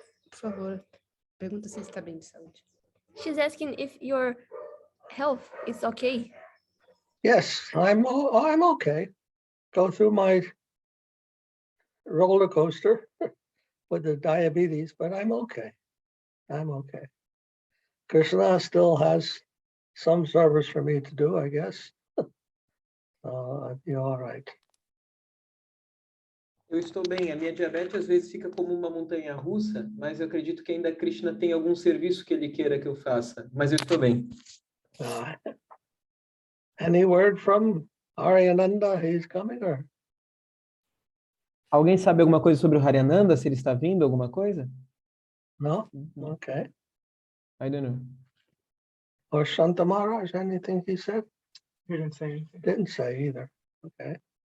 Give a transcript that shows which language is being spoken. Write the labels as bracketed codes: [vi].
[pt] Por favor, pergunta se está bem de saúde. [en] She's asking if your health is okay. Yes, I'm okay. Go through my roller coaster with the diabetes, but I'm okay. I'm okay. Krishna still has some service for me to do, I guess. I'll be all right. [pt] Eu estou bem. A minha diabetes às vezes fica como uma montanha russa, mas eu acredito que ainda Krishna tem algum serviço que ele queira que eu faça. Mas eu estou bem. [en] Any word from Aryananda? He's coming, or? [pt] Alguém sabe alguma coisa sobre o Harinanda? Se ele está vindo, alguma coisa? [en] No? Okay. I don't know. Or Santa Maharaj, anything he said? He didn't say anything. Didn't say either. Okay.